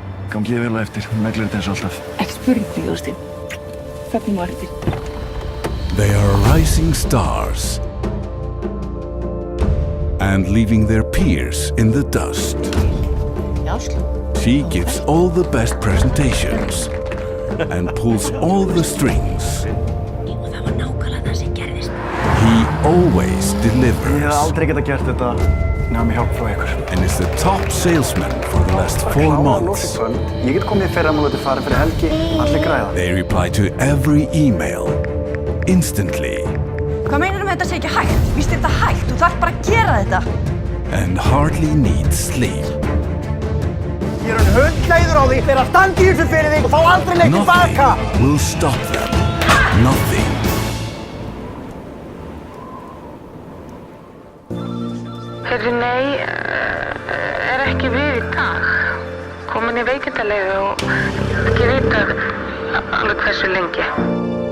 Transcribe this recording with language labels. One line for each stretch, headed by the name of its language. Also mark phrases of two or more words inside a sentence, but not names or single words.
Icelandic: Gangi ég vel á eftir, meglir þetta eins og alltaf. Ekki spurning, Jósteinn. Fögnum á eftir.
English: They are rising stars and leaving their peers in the dust. She gives all the best presentations and pulls all the strings.
Icelandic: Það var nákvæmlega það sem gerðist.
English: He always
Icelandic: Ég hef
English: delivers
Icelandic: aldrei getað gert þetta nema með hjálp frá ykkur.
English: and is the top salesman for the last 4 months.
Icelandic: Ég get komið í fyrramálið til fara fyrir helgi, allir græða.
English: They reply to every email instantly
Icelandic: Hvað meinar með þetta sé ekki hægt? Víst er þetta hægt, þú þarf bara að gera þetta.
English: and hardly need sleep.
Icelandic: Ég er hundleiður á því þegar að standa í þessu fyrir þig og fá aldrei neitt tilbaka.
English: Nothing will stop them. Nothing.
Icelandic: Heyrðu, nei, ekki við í dag. Komin í veikindaleyfi og ekki vita alveg hversu lengi.